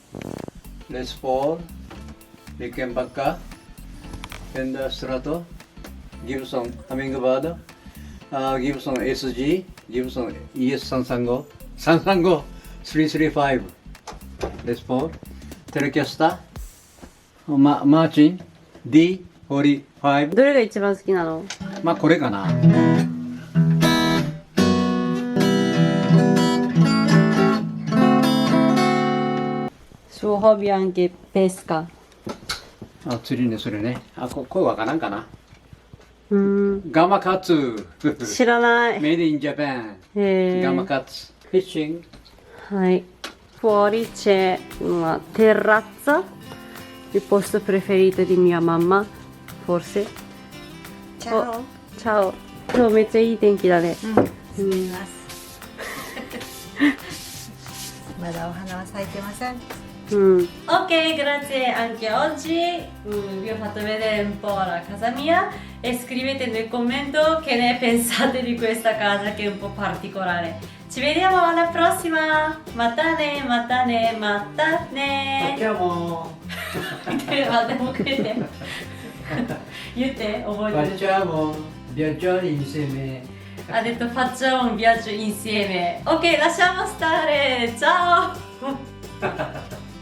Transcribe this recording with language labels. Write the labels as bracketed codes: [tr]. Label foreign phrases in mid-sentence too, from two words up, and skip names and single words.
[ja] レスポール、リケンバッカ、フェンダーストラト、ギブソン、ハミングバード、ギブソン SG、ギブソン ES335、335、335、レスポール、テレキャスター、マーチン、D45。どれが一番好きなの？まあこれかな。 [it] hobby anche pesca. [ja] あ、釣りね、それね。あ、声わからんかな。 Mm, ガマカツ。知らない。 [en] Made in Japan. [ja] へー [en] Gamma cats. Fishing. [it] はい。Fuori c'è una terrazza, il posto preferito di mia mamma, forse. [ja] チャオ。 [it] お、ciao. [ja] 今日めっちゃいい天気だね。住みます。まだお花は咲いてません。 [it] Ok, grazie anche oggi. Vi ho fatto vedere un po' la casa mia e scrivete nel commento che ne pensate di questa casa che è un po' particolare. Ci vediamo alla prossima. [ja] またね、またね、またね. [it] Facciamo. [ja] でもくれて。言って覚えてる。 [it] Facciamo. Viaggiare insieme. Ha detto facciamo un viaggio insieme. Ok, lasciamo stare. Ciao.